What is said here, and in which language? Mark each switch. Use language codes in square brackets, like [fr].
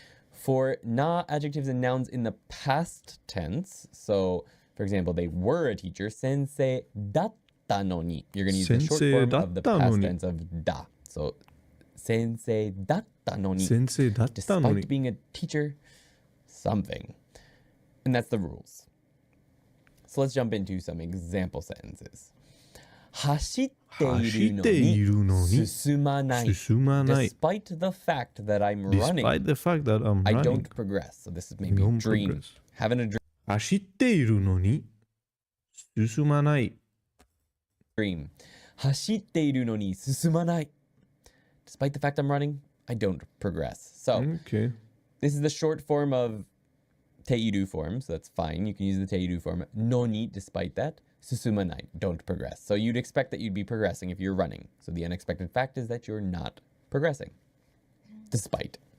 [en] For na adjectives and nouns in the past tense, so for example, they were a teacher, [ja] sensei datta no ni. [en] You're going to use the short form of the past tense of da. So [ja] sensei datta no ni. Sensei datta [en] Despite [ja] no ni. [en] being a teacher, something. And that's the rules. So let's jump into some example sentences. [ja] 走っているのに進まない. [en] Despite the fact that I'm running, I don't progress. So this is maybe a dream. Having a dream. [ja] 走っているのに進まない. [en] Dream. [ja] 走っているのに進まない. [en] Despite the fact I'm running, I don't progress. So Okay. this is the short form of teiru form, so that's fine. You can use the teiru form. No ni, despite that. Susumanai, don't progress. So you'd expect that you'd be progressing if you're running. So the unexpected fact is that you're not progressing, despite.